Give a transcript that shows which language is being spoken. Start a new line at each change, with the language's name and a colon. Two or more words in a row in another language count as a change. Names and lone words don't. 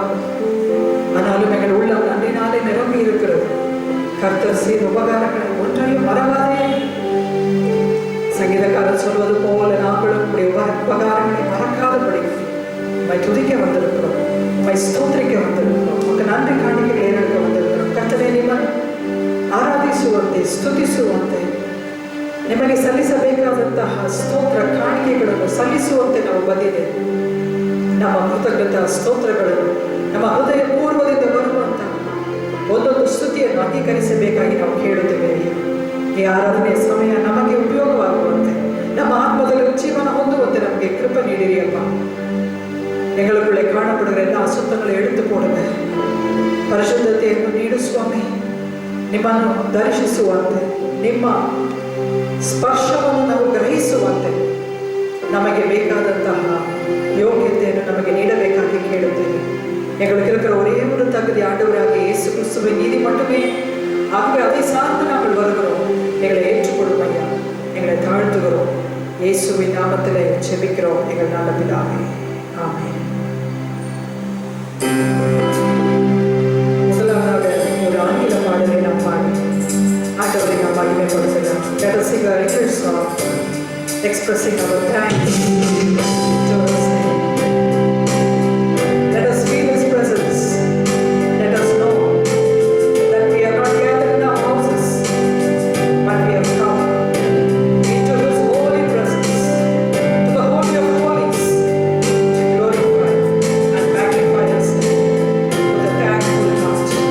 Tamil: ஆனாலும் எங்கள் உள்ளம் நன்றினாலே நிரம்பி இருக்கிறது. கர்த்தர் செய்த உபகாரங்களை ஒன்றையும் மறவாதே. சங்கீதக்காரர் சொல்வது போல நாங்களும் உடைய உபகாரங்களை மறக்காதபடி உம்மை துதிக்க வந்திருக்கிறோம், உம்மை ஸ்தோத்திரிக்க வந்திருக்கிறோம், உமக்கு நன்றி காணிக்கைகளை ஏறெடுக்க வந்திருக்கிறோம்.
Kannada: ಕರ್ತನೇ, ನಿಮ್ಮನ್ನು ಆರಾಧಿಸುವಂತೆ ಸ್ತುತಿಸುವಂತೆ ನಿಮಗೆ ಸಲ್ಲಿಸಬೇಕಾದಂತಹ ಸ್ತೋತ್ರ ಕಾಣಿಕೆಗಳನ್ನು ಸಲ್ಲಿಸುವಂತೆ ನಾವು ಬಂದಿದ್ದೇವೆ. ನಮ್ಮ ಕೃತಜ್ಞತಾ ಸ್ತೋತ್ರಗಳನ್ನು ನಮ್ಮ ಹೃದಯ ಪೂರ್ವದಿಂದ ಬರುವಂತಹ ಒಂದೊಂದು ಸ್ತುತಿಯನ್ನು ಅಂಗೀಕರಿಸಬೇಕಾಗಿ ನಾವು ಕೇಳುತ್ತೇವೆ. ಈ ಆರಾಧನೆಯ ಸಮಯ ನಮಗೆ ಉಪಯೋಗವಾಗುವಂತೆ, ನಮ್ಮ ಆತ್ಮದಲ್ಲಿ ಜೀವನ ಹೊಂದುವಂತೆ ನಮಗೆ ಕೃಪೆ ನೀಡಿರಿ ಅಪ್ಪ.
Tamil: எங்களுக்குள்ளே காணப்படுகிற எல்லா அசுத்தங்களை எடுத்து போடுங்க.
Kannada: ಪರಿಶುದ್ಧತೆಯನ್ನು ನೀಡು ಸ್ವಾಮಿ. ನಿಮ್ಮನ್ನು ದರ್ಶಿಸುವಂತೆ, ನಿಮ್ಮ ಸ್ಪರ್ಶವನ್ನು ನಾವು ಗ್ರಹಿಸುವಂತೆ ನಮಗೆ ಬೇಕಾದಂತಹ ಯೋಗ್ಯತೆಯನ್ನು ನಮಗೆ ನೀಡಬೇಕಾಗಿ ಕೇಳುತ್ತೇವೆ.
Tamil: எங்களுக்கு இருக்கிற ஒரே ஒரு தகுதி ஆண்டவராகிய இயேசு கிறிஸ்துவின் நீதி மட்டுமே. ஆகவே அதை சார்ந்து நாங்கள் வருகிறோம். எங்களை ஏற்றுக்கொள்ளும் ஐயா, எங்களை தாழ்த்துகிறோம். இயேசுவின் நாமத்திலே ஜெபிக்கிறோம் எங்கள் நல்ல பிதாவே, ஆமென். முதலாவதாக ஒரு ஆங்கில பாடலை நாம் பாடி ஆண்டவரை நாம் மகிமைப்படுத்தலாம்.
English: Let us sing a little song expressing our thanks to our Savior. Let us feel His presence. Let us know that we are not gathered in our houses, but we have come into His holy presence, to the Holy of Holies, to glorify and magnify His name with a thankful heart.